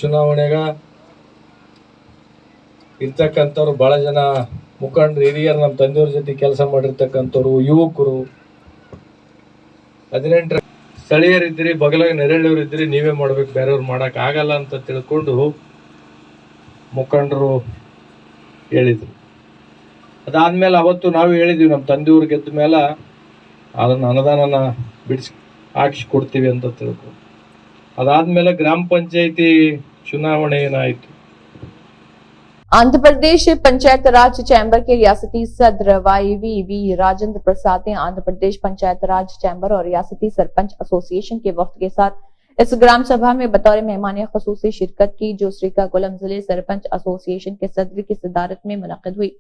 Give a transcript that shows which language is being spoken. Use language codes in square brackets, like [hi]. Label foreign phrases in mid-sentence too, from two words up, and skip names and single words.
[kn] 18 ಚುನಾವಣೆಗ ಇರ್ತಕ್ಕಂಥವ್ರು ಭಾಳ ಜನ ಮುಖಂಡರು ಹಿರಿಯರು ನಮ್ಮ ತಂದೆಯವ್ರ ಜೊತೆ ಕೆಲಸ ಮಾಡಿರ್ತಕ್ಕಂಥವ್ರು, ಯುವಕರು 18 ಸ್ಥಳೀಯರಿದ್ದೀರಿ, ಬಗಲಾಗ ನೆರಳಿಯವರಿದ್ದೀರಿ, ನೀವೇ ಮಾಡ್ಬೇಕು, ಬೇರೆಯವ್ರು ಮಾಡಕ್ ಆಗಲ್ಲ ಅಂತ ತಿಳ್ಕೊಂಡು ಮುಖಂಡರು ಹೇಳಿದ್ರು. ಅದಾದ್ಮೇಲೆ ಅವತ್ತು ನಾವು ಹೇಳಿದ್ವಿ ನಮ್ಮ ತಂದೆಯವ್ರು ಗೆದ್ದ ಮೇಲೆ ಅದನ್ನು ಅನುದಾನನ ಹಾಕಿಸಿ ಕೊಡ್ತೀವಿ ಅಂತ ತಿಳ್ಕೊಂಡು. ಅದಾದ್ಮೇಲೆ ಗ್ರಾಮ ಪಂಚಾಯತಿ ಚುನಾವಣೆ ಏನಾಯಿತು. [ur] آندھرا پردیش پنچایت راج چیمبر کے ریاستی صدر YVV راجندر پرساد نے آندھرا پردیش پنچایت راج چیمبر اور ریاستی سرپنچ ایسوسی ایشن کے وفد کے ساتھ اس گرام سبھا میں بطور مہمان خصوصی شرکت کی، جو سریکاکولم ضلعے سرپنچ ایسوسی ایشن کے صدر کی صدارت میں منعقد ہوئی.